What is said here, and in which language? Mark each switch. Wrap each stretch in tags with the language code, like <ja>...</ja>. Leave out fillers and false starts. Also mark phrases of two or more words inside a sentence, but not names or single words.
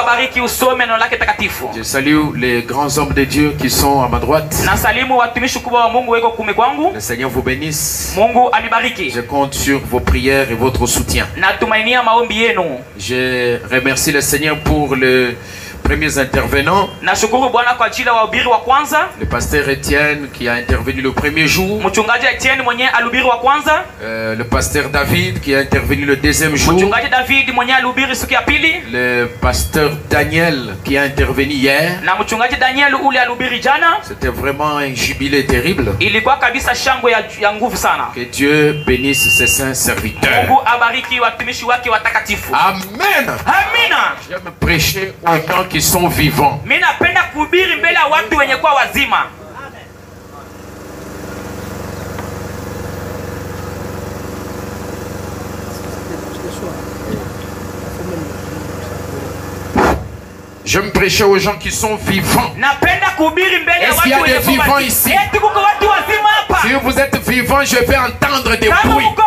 <fr>Je salue les grands hommes de Dieu qui sont à ma droite. Le Seigneur vous bénisse. Je compte sur vos prières et votre soutien. Je remercie le Seigneur pour premiers intervenants.</fr> <sw>Nashukuru Bwana kwa ajili ya wahubiri wa kwanza.</sw> <fr>Le pasteur Etienne qui a intervenu le premier jour.</fr> <sw>Mchungaji Etienne mwenye alihubiri wa kwanza.</sw> <fr>Le pasteur David qui a intervenu le deuxième jour.</fr> <sw>Mchungaji David mwenye alihubiri siku ya pili.</sw> <fr>Le pasteur Daniel qui a intervenu hier.</fr> <sw>Na mchungaji Daniel ule alihubiri jana.</sw> <fr>C'était vraiment un jubilé terrible.</fr> <sw>Ilikuwa kabisa shangwe ya nguvu sana.</sw> <fr>Que Dieu bénisse ses saints serviteurs.</fr> <sw>Mungu abariki watumishi wake watakatifu.</sw> <fr>Amen.</fr> <sw>Amina.</sw> <fr>J'aime prêcher aux gens qui sont vivants.</fr> <sw>Mimi napenda kuhubiri mbele ya watu wenye kwa wazima.</sw> <fr>J'aime prêcher aux gens qui sont vivants. Est-ce qu'il y a des vivants ici? Si vous êtes vivants, je vais entendre des bruits.</fr>